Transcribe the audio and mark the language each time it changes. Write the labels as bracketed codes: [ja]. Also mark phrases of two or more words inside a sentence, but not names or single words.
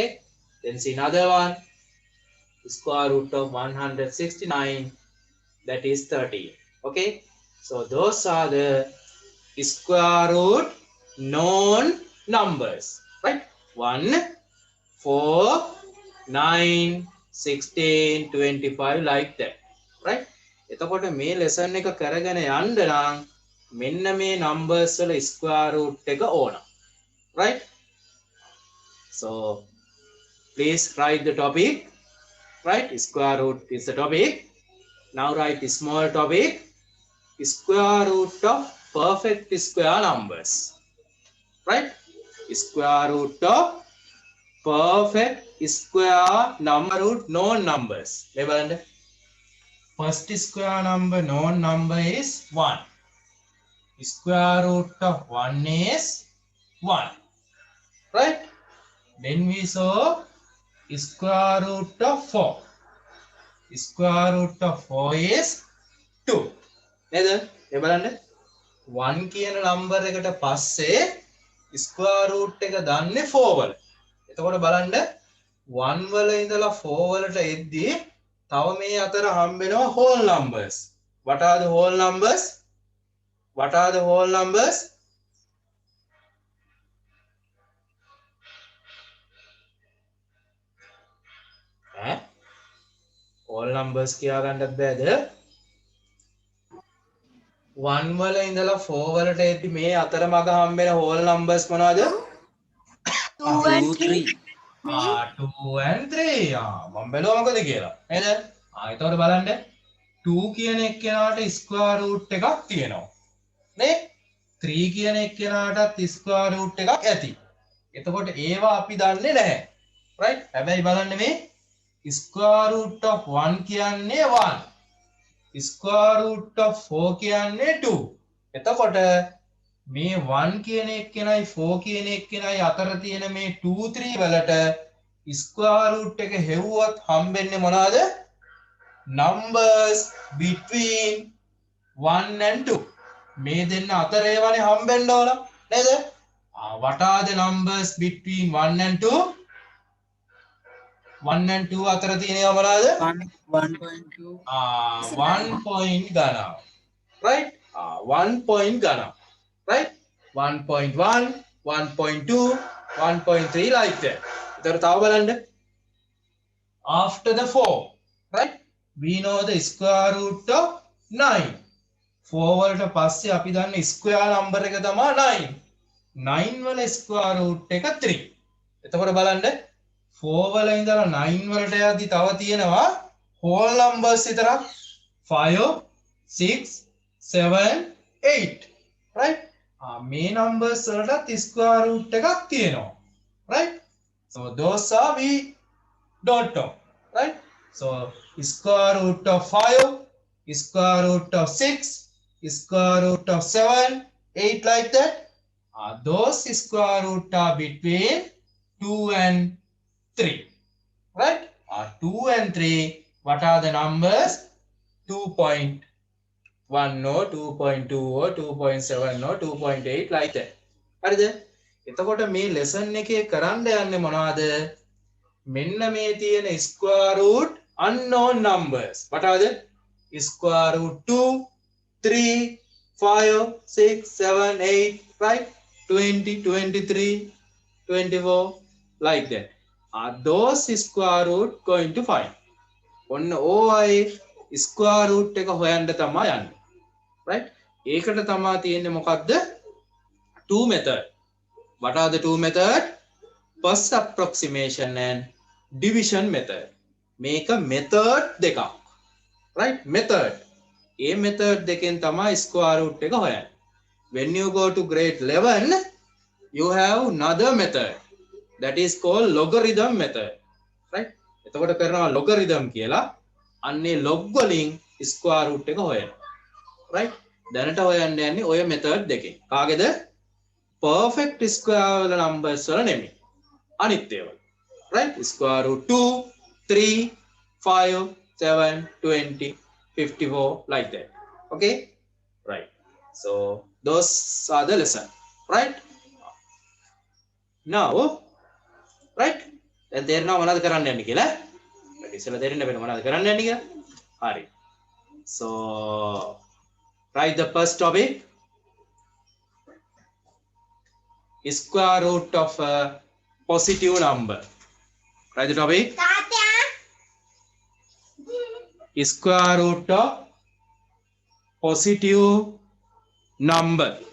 [en] Then see another one. Square root of 169, that is 13. Okay? So those are the square root known numbers. Right? 1, 4, 9, 16, 25 like that. Right? [si] එතකොට මේ lesson එක කරගෙන යන්න නම් මෙන්න මේ numbers වල [en] square root [si] එක ඕන. [en] Right? So please write the topic. Right? Square root is the topic. Now write the small topic. Square root of perfect square numbers. Right? Square root of perfect square number root known numbers. First square number known number is 1. Square root of 1 is 1. right? Then we saw square root of 4. Square root of 4 is 2. [si] නේද? ඒ බලන්න 1 කියන නම්බර් එකට පස්සේ [en] square root [si] එක දාන්නේ 4 වල. එතකොට බලන්න 1 වල ඉඳලා 4 වලට එද්දී තව මේ අතර හම්බෙනවා [en] whole numbers. What are the whole numbers? What are the whole numbers? Whole numbers [si] කියා ගන්නත් බෑද? 1 වල ඉඳලා 4 වලට එද්දී මේ අතර මග හම්බෙන [en] whole numbers [si] මොනවද? [en] 2 and 3. 2 and 3. [si] මම බැලුවා මොකද කියලා. නේද? එතකොට බලන්න 2 කියන එක්කෙනාට [en] square root [si] එකක් තියෙනවා. නේ? 3 කියන එක්කෙනාටත් [en] square root [si] එකක් ඇති. එතකොට ඒවා අපි දන්නේ නැහැ. right? හැබැයි බලන්න මේ [en] square root of [si] 1 කියන්නේ 1. [en] square root of [si] 4 කියන්නේ 2. එතකොට මේ 1 කියන එක්කෙනයි 4 කියන එක්කෙනයි අතර තියෙන මේ 2 3 වලට [en] square root [si] එක හෙව්වොත් හම්බෙන්නේ මොනවාද? [en] numbers between 1 and 2. [si] මේ දෙන්න අතර ඒවනේ හම්බෙන්න ඕන නේද? [en] What are the numbers between 1 and 2? [si] 1 and 2 අතර තියෙනවා මොනවාද? [en] 1.2. [si] 1 point ගණන්. right? 1 point ගණන්. [en] right? 1.1, 1.2, 1.3 like that. [si] එතකොට තව බලන්න. [en] After the 4, right? We know the square root of 9. [si] 4 වලට පස්සේ අපි දන්න [en] square number [si] එක තමයි 9. 9 වල [en] square root [si] එක 3. එතකොට බලන්න 4 වල ඉඳලා 9 වලට යද්දි තව තියෙනවා [en] whole numbers [si] විතරක් 5, 6, 7, 8. right? මේ numbers වලට [en] square root [si] එකක් තියෙනවා. [en] right? So those are we don't know. right? So square root of 5, square root of 6, square root of 7, 8 like that. Those square root are between 2 and 3. right? 2 and 3, what are the numbers? 2.1 or 2.2 or 2.7 or 2.8 like that. [si] හරිද? එතකොට මේ lesson එකේ කරන්න යන්නේ මොනවද? මෙන්න මේ තියෙන [en] square root unknown numbers. What are they? Square root 2, 3, 5, 6, 7, 8, right? 20, 23, 24, like that. Are those square root going to find? [si] ඔන්න ඕයි [en] square root [si] එක හොයන්න තමයි යන්නේ. right? ඒකට තමයි තියෙන්නේ මොකක්ද? [en] two method. What are the two method? First approximation and division method. [si] මේක method දෙකක්. right? method. ඒ method දෙකෙන් තමයි [en] square root [si] එක හොයන්නේ. [en] When you go to grade 11, you have another method that is called logarithm method. right? [si] එතකොට කරනවා logarithm කියලා. අන්නේ log වලින් [en] square root [si] එක හොයන්න. right? දැනට හොයන්න යන්නේ ඔය method දෙකෙන්. කාගේද? [en] perfect square [si] වල numbers වල නෙමෙයි. අනිත් ඒවා. [en] right? square root 2, 3, 5, 7, 20, 54 like that. okay? right. So those are the lesson. right? now, right? [si] දැන් තේරෙනවා මොනවද කරන්න යන්නේ කියලා? ඉතින් තේරෙන්න බෑ මොනවද කරන්න යන්නේ කියලා? හරි. [en] So write the first topic. Square root of a positive number. Write the topic. Square root of positive number.